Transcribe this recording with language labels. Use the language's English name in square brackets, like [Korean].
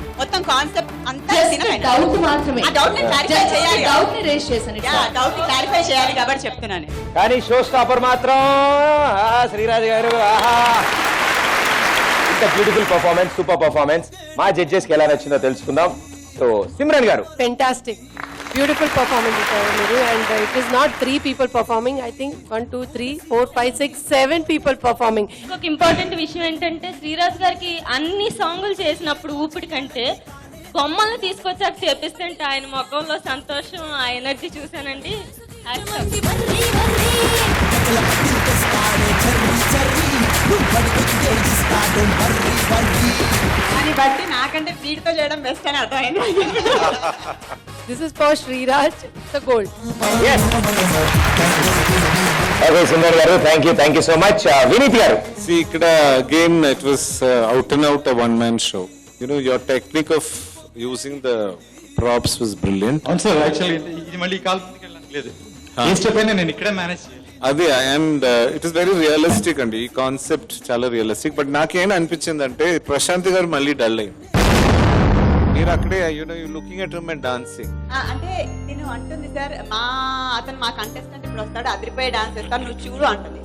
[Telugu] మొత్తం కాన్సెప్ట్ అంతా డౌట్ మాత్రమే, ఆ డౌట్ ని క్లారిఫై చేయాలి. డౌట్ ని రేస్ చేశాను. డౌట్ ని క్లారిఫై చేయాలి కాబట్టి చెప్తున్నాను. కానీ షో స్టాపర్ మాత్రం శ్రీరాజ్ గారు. [English] ఇంత beautiful performance, super performance. [Telugu] మా జడ్జెస్ కి ఎలా నచ్చిందో తెలుసుకుందాం. సో సిమ్రన్ గారు. [English] Fantastic. Beautiful performance, and it is not 3 people performing. I think 1, 2, 3, 4, 5, 6, 7 people performing. [Telugu] ఇంకొక ఇంపార్టెంట్ విషయం ఏంటంటే శ్రీరాజ్ గారికి అన్ని సాంగులు చేసినప్పుడు ఊపిరి కంటే బొమ్మల్ని తీసుకొచ్చాక చేపిస్తుంటే ఆయన ముఖంలో సంతోషం, ఆ ఎనర్జీ చూసానండి. దాన్ని బట్టి నాకంటే వీటితో చేయడం బెస్ట్ అని అర్థమైంది. [English] This is for Sriraj, the gold. Yes. Okay, Sundar garu, thank you so much. Vineet garu. See, [Telugu] ikkada [English] again it was out and out a one-man show. You know, your technique of using the props was brilliant. [Telugu] అవును sir, actually ఇది మళ్ళీ call లేదు. ఈ step అయినా నేను ఇక్కడే manage చేయాలి. అదే [English] and it is very realistic [Telugu] అండి. ఈ కాన్సెప్ట్ చాలా రియలిస్టిక్. బట్ నాకేం అనిపించింది అంటే ప్రశాంత్ గారు మళ్ళీ డల్ అయింది. మీరు అక్కడే [English] Looking at him and dancing. [Telugu] అంటే నేను అంటుంది సార్, అతను మా కంటెస్టెంట్ ఇప్పుడు వస్తాడు, అదిరిపోయే డాన్స్ చేస్తాడు, నువ్వు చూడు అంటుంది.